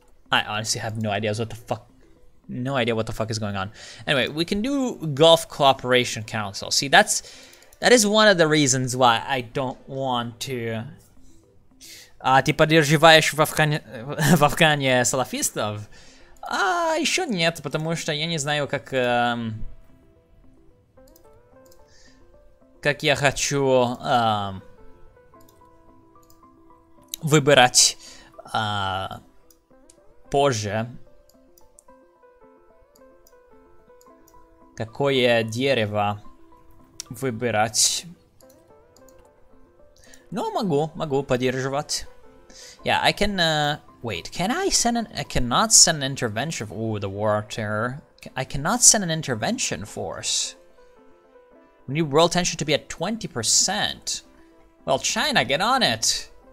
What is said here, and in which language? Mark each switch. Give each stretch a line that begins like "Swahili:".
English: I honestly have no idea what the fuck. No idea what the fuck is going on. Anyway, we can do Gulf Cooperation Council. See, that is one of the reasons why I don't want to.
Russian: Ты поддерживаешь в Афгане салафистов? Еще нет, потому что я не знаю, как я хочу выбирать позже, какое дерево выбирать. Но могу поддерживать.
English: Yeah, I can, wait, can I send I cannot send an intervention. Oh, the war of terror. I cannot send an intervention force. We need world tension to be at 20%. Well, China, get on it.